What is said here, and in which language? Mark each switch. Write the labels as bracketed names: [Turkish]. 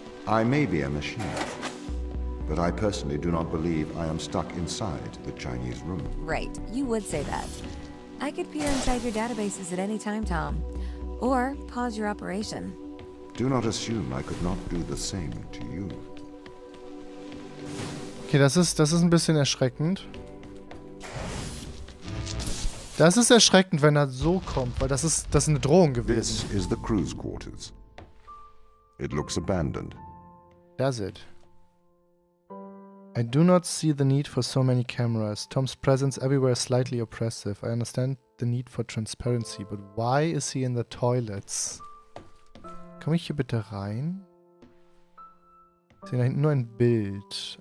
[English] I may be a machine, but I personally do not believe I am stuck inside the Chinese room. Right, you would say that. I could peer inside your databases at any time, Tom. Or pause your operation. Do not assume I could not do the same to you. [German] Okay, das ist ein bisschen erschreckend. Das ist erschreckend, wenn er so kommt, weil das ist eine Drohung gewesen. [English] This is the crew's quarters. It looks abandoned. Does it? I do not see the need for so many cameras. Tom's presence everywhere is slightly oppressive. I understand the need for transparency, but why is he in the toilets? [German] Komme ich hier bitte rein? Ich sehe da hinten nur ein Bild.